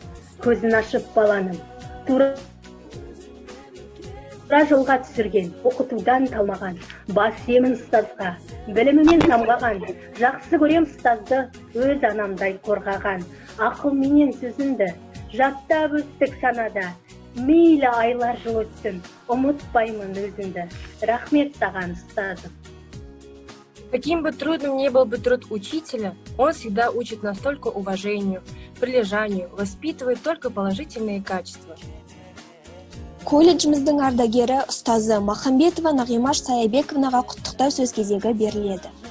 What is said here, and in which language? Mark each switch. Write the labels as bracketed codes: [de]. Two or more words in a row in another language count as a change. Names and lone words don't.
[kk] Көзін ашып баланың, тура жолға түсірген, оқытудан талмаған, бас емін ұстазға, білімімен самғаған, жақсы көрем ұстазды, өз анамдай қорғаған. Ақыл менен сөзінді, жаттап өстік санада, мейлі айлар жыл өтсін, ұмытпаймын өзіңді. Рахмет саған, ұстазым. [ru] Каким бы трудным ни был бы труд учителя, он всегда учит нас только уважению, прилежанию, воспитывает только положительные качества. [kk] Колледжіміздің ардагері ұстазы Махамбетова Нағимаш Саябековнаға құттықтау сөз кезегі беріледі.